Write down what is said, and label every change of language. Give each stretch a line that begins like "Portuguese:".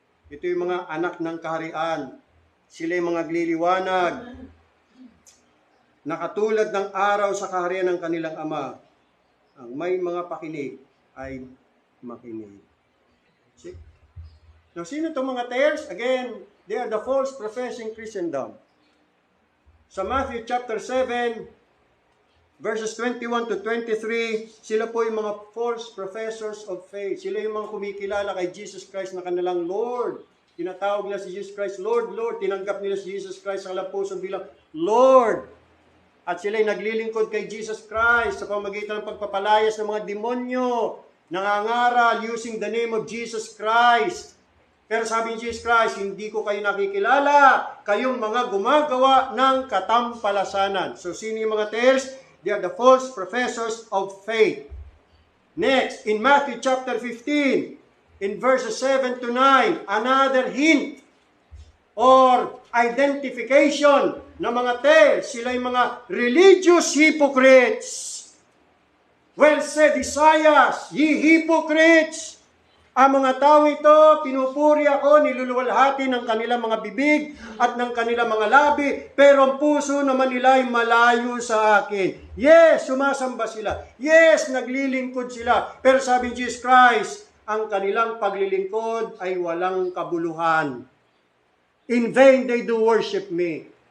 Filipino: Ito yung mga anak ng kaharian. Sila yung mga gliliwanag na katulad ng araw sa kaharian ng kanilang ama. Ang may mga pakinig ay makinig. See? Now, sino itong mga tares?
English: Again, they are the false professing Christendom.
Filipino: Sa Matthew chapter 7, verses 21 to 23, sila po yung mga
English: false professors of faith.
Filipino: Sila yung mga kumikilala kay Jesus Christ na kanilang Lord. Tinatawag nila si Jesus Christ, Lord, Lord. Tinanggap nila si Jesus Christ sa kanilang puso bilang Lord. At sila'y naglilingkod kay Jesus Christ sa pamamagitan ng pagpapalayas ng mga demonyo, nangangaral
English: using the name of
Filipino: Jesus Christ. Pero sabi ni Jesus Christ, hindi ko kayo nakikilala, kayong mga gumagawa ng katampalasanan. So sino yung mga tares?
English: They are the false professors of faith. Next, in Matthew chapter 15, in verses 7 to 9, another hint or identification ng mga tares.
Filipino: Sila yung mga
English: religious hypocrites. Well said Isaiah, ye hypocrites!
Filipino: Ang mga tao ito, pinupuri ako, niluluwalhati ng kanilang mga bibig at ng kanilang mga labi, pero ang puso naman nila ay malayo sa akin. Yes, sumasamba sila. Yes, naglilingkod sila. Pero sabi ni Jesus Christ, ang kanilang paglilingkod ay walang kabuluhan.
English: In vain they do worship me.